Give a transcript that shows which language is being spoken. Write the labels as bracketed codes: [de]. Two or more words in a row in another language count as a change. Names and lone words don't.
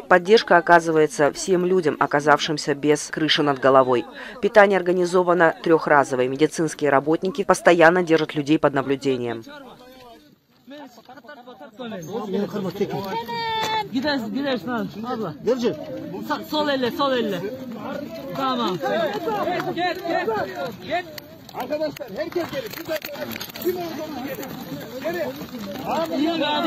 [ru] Поддержка оказывается всем людям, оказавшимся без крыши над головой. Питание организовано трехразовое. Медицинские работники постоянно держат людей под наблюдением. [tr] Arkadaşlar herkes gelin. Kim olduğunu gelin. Gelin. İyi abi.